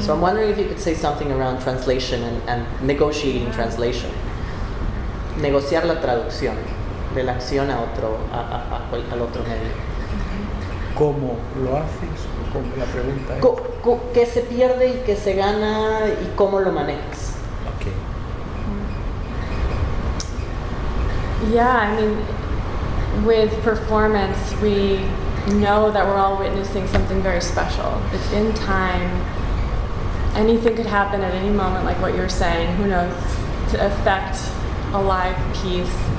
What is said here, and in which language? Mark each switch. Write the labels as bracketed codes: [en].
[en] So I'm wondering if you could say something around translation and negotiating translation. [es] Negociar la traducción de la acción a otro, al otro medio. ¿Cómo lo haces? ¿Cómo? La pregunta es... ¿Qué se pierde y qué se gana y cómo lo manejas? [en] Okay. Yeah, I mean, with performance, we know that we're all witnessing something very special. It's in time. Anything could happen at any moment, like what you're saying, who knows, to affect a live piece.